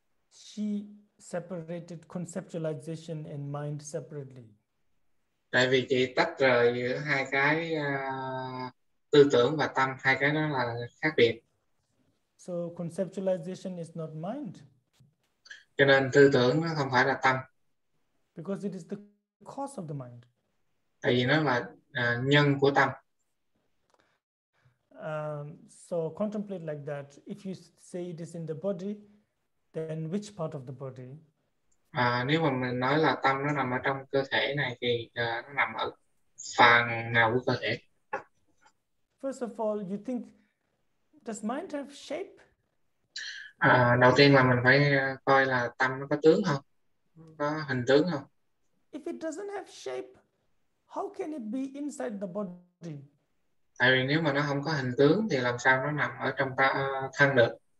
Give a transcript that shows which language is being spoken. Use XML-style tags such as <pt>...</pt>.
<en>She separated conceptualization and mind separately.</en> <vi>Tại vì chị tách rời giữa hai cái tư tưởng và tâm, hai cái đó là khác biệt.</vi> <en>So conceptualization is not mind.</en> <vi>Cho nên tư tưởng nó không phải là tâm.</vi> <en>Because it is the cause of the mind.</en> <vi>Tại vì nó là nhân của tâm.</vi> <en>So contemplate like that. If you say it is in the body, then which part of the body?</en> <vi>Nếu mà mình nói là tâm nó nằm ở trong cơ thể này thì nó nằm ở phần nào của cơ thể?</vi> <en>First of all, you think, does mind have shape?</en> <vi>Đầu tiên là mình phải coi là tâm nó có tướng không? Có hình tướng không?</vi> <en>If it doesn't have shape, how can it be inside the body?</en> <vi>Tại vì nếu mà nó không có hình tướng thì làm sao nó nằm ở trong thân được?</vi>